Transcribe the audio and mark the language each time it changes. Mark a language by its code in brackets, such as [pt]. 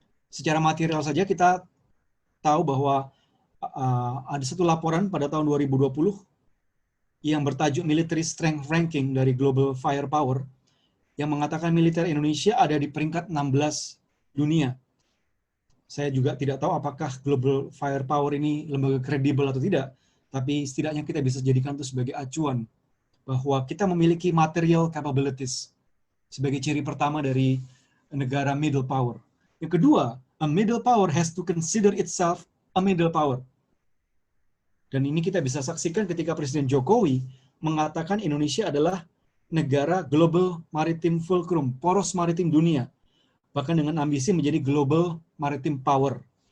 [id] Secara material saja kita tahu bahwa ada satu laporan pada tahun 2020 yang bertajuk Military Strength Ranking dari Global Firepower yang mengatakan militer Indonesia ada di peringkat 16 dunia. Saya juga tidak tahu apakah Global Firepower ini lembaga kredibel atau tidak, tapi setidaknya kita bisa jadikan itu sebagai acuan bahwa kita memiliki material capabilities sebagai ciri pertama dari negara middle power. [en] Yang kedua, a middle power has to consider itself a middle power. [id] Dan ini kita bisa saksikan ketika Presiden Jokowi mengatakan Indonesia adalah negara global maritim fulcrum, poros maritim dunia, bahkan dengan ambisi menjadi global maritim power.